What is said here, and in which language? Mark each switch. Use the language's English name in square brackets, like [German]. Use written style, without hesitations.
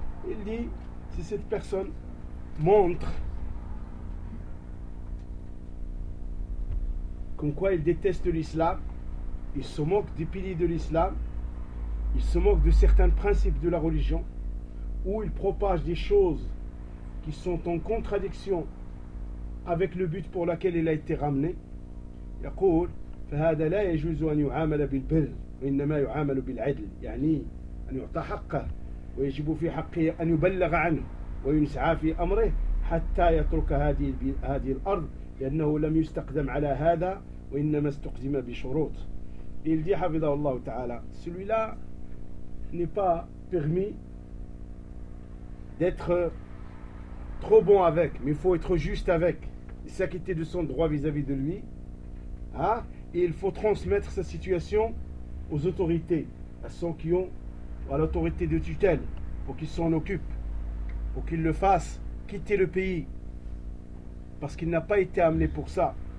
[French] Il dit si cette personne montre comme quoi il déteste l'islam, il se moque des piliers de l'islam, il se moque de certains principes de la religion, ou il propage des choses qui sont en contradiction avec le but pour lequel il a été ramené. [Arabic] يقول فهذا لا يجوز أن يعامل بالبر وإنما يعامل بالعدل يعني أن يعطى حقه ويجب في حقه أن يبلغ عنه وينسعى في أمره حتى يترك هذه الأرض لأنه لم يستقدم على هذا وإنما استقدم بشروط. [French] Il dit [Arabic] حفظه الله تعالى [French] celui-là n'est pas permis d'être trop bon avec, mais il faut être juste avec, s'acquitter de son droit vis-à-vis de lui, et il faut transmettre sa situation aux autorités, à ceux qui ont à l'autorité de tutelle, pour qu'ils s'en occupent, pour qu'ils le fassent quitter le pays, parce qu'il n'a pas été amené pour ça.